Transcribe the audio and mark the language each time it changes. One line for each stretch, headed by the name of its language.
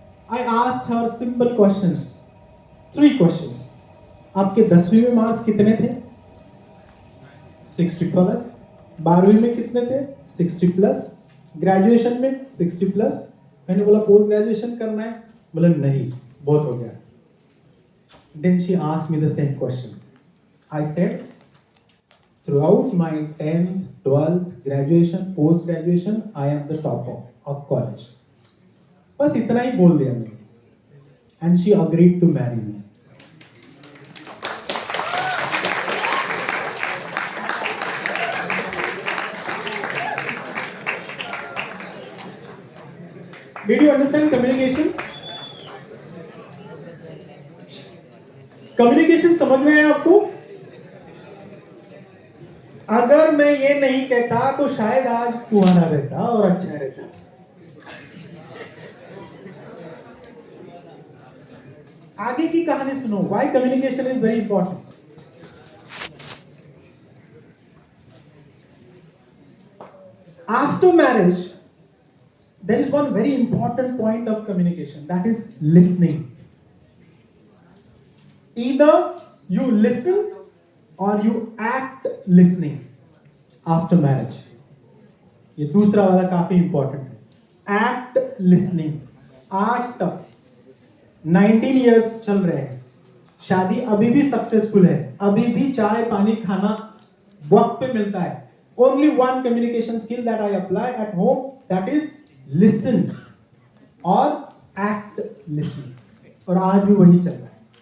English: I asked her simple questions, 3 questions.
Hindi: आपके 10वीं में मार्क्स कितने थे? 60 प्लस. 12वीं में कितने थे? 60 प्लस। ग्रेजुएशन में 60 प्लस। मैंने बोला पोस्ट ग्रेजुएशन करना है, बोला नहीं बहुत हो गया।
English: Then she asked me the same question. I said, throughout my 10th, 12th, graduation, post graduation, I am the topper of college.
Hindi: बस इतना ही बोल दिया मैंने।
English: And she agreed to marry me. Did you understand communication?
Hindi: Communication समझ में आया आपको? अगर मैं ये नहीं कहता तो शायद आज कुआरा रहता और अच्छा रहता। आगे की कहानी सुनो।
English: Why communication is very important? After marriage, there is one very important point of communication, that is listening. Either you listen or you act listening after marriage.
Hindi: ये दूसरा वाला काफी इंपॉर्टेंट है, एक्ट लिसनिंग। आज तक 19 इयर्स चल रहे हैं, शादी अभी भी सक्सेसफुल है, अभी भी चाय पानी खाना वक्त पे मिलता है।
English: only one communication skill that I apply at home, that is listen और act listening,
Hindi: और आज भी वही चल रहा है।